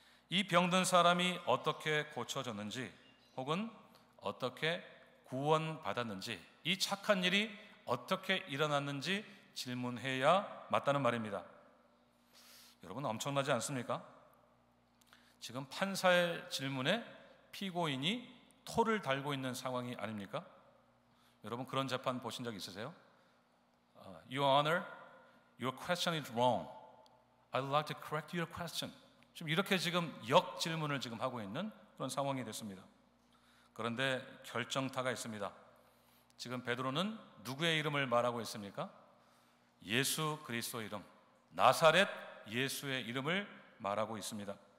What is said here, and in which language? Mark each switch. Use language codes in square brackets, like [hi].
[ko] 이 병든 사람이 어떻게 고쳐졌는지, 혹은 어떻게 구원받았는지, 이 착한 일이 어떻게 일어났는지 질문해야 맞다는 말입니다. 여러분, 엄청나지 않습니까? 지금 판사의 질문에 피고인이 토를 달고 있는 상황이 아닙니까? 여러분, 그런 재판 보신 적 있으세요? [en] Your Honor, your question is wrong. I'd like to correct your question. [ko] 지금 이렇게 지금 역질문을 지금 하고 있는 그런 상황이 됐습니다. 그런데 결정타가 있습니다. 지금 베드로는 누구의 이름을 말하고 있습니까? 예수 그리스도 이름, 나사렛 예수의 이름을 말하고 있습니다.